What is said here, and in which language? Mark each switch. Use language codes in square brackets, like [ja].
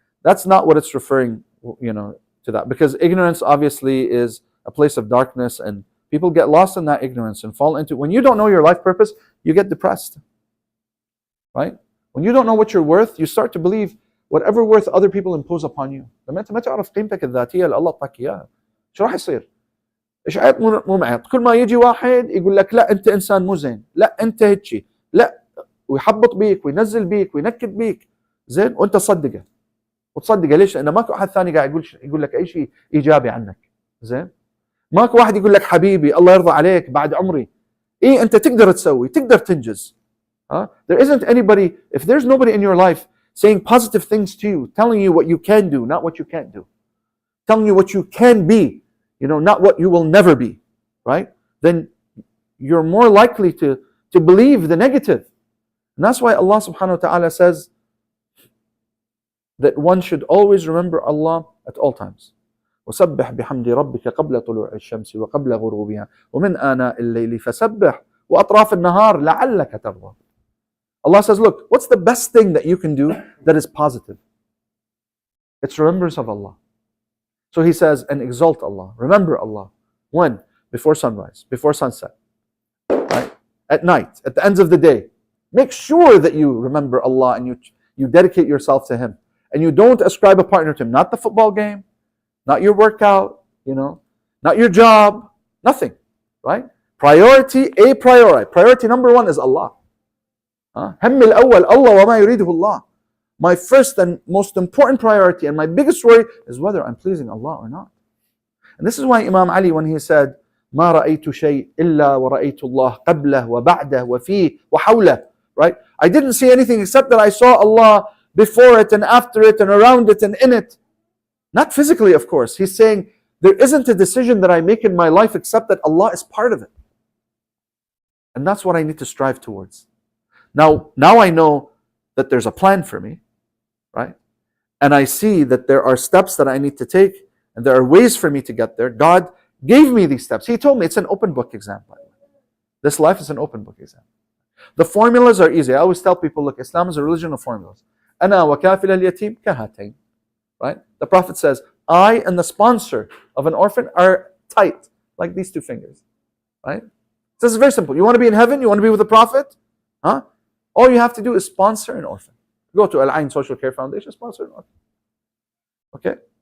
[en] That's not what it's referring, to that, because ignorance obviously is a place of darkness, and people get lost in that ignorance and fall into, when you don't know your life purpose, you get depressed, right? When you don't know what you're worth, you start to believe whatever worth other people impose upon you. [ar] لما انت ما تعرف قيمتك الذاتيه اللي الله اعطاك اياها، شو راح يصير؟ اشعاع مو معيط، كل ما يجي واحد يقول لك لا انت انسان مو زين، لا انت هيك، لا، ويحبط بيك وينزل بيك وينكد بيك، زين، وانت تصدقه. وتصدقه ليش؟ لانه ماكو احد ثاني قاعد يقول لك اي شيء ايجابي عنك، زين؟ ماكو واحد يقول لك حبيبي الله يرضى عليك بعد عمري. انت تقدر تسوي، تقدر تنجز. [en] There isn't anybody, if there's nobody in your life saying positive things to you, telling you what you can do, not what you can't do, telling you what you can be, not what you will never be, right? Then you're more likely to believe the negative. And that's why Allah subhanahu wa ta'ala says that one should always remember Allah at all times. [ar] وَسَبِّحْ بِحَمْدِ رَبِّكَ قَبْلَ طُلُوعِ الشَّمْسِ وَقَبْلَ غُرُوبِهَا وَمِنْ آنَاءِ اللَّيْلِ فَسَبِّحْ وَأَطْرَافِ النَّهَارِ لَعَلَّكَ تَرْضَى. [en] Allah says, look, what's the best thing that you can do that is positive? It's remembrance of Allah. So He says, and exalt Allah. Remember Allah. When? Before sunrise, before sunset, right? At night, at the ends of the day. Make sure that you remember Allah and you dedicate yourself to Him. and you don't ascribe a partner to him. Not the football game, not your workout, not your job, nothing, right? Priority number one is Allah. [ar] هم الأول الله وما يريده الله. [en] My first and most important priority and my biggest worry is whether I'm pleasing Allah or not. And this is why Imam Ali, when he said, [ar] ما رأيت شيء إلا ورأيت الله قبله وبعده وفيه وحوله, [en] right? I didn't see anything except that I saw Allah before it and after it and around it and in it. Not physically, of course. He's saying there isn't a decision that I make in my life except that Allah is part of it. And that's what I need to strive towards. Now I know that there's a plan for me, right? And I see that there are steps that I need to take and there are ways for me to get there. God gave me these steps. He told me it's an open book exam, by the way. This life is an open book exam. The formulas are easy. I always tell people, look, Islam is a religion of formulas. [ar] أنا وكافل اليتيم كهاتين. [en] Right? The Prophet says, I and the sponsor of an orphan are tight, like these two fingers. Right? So this is very simple. You want to be in heaven? You want to be with the Prophet? All you have to do is sponsor an orphan. Go to Al-Ain Social Care Foundation, sponsor an orphan. Okay?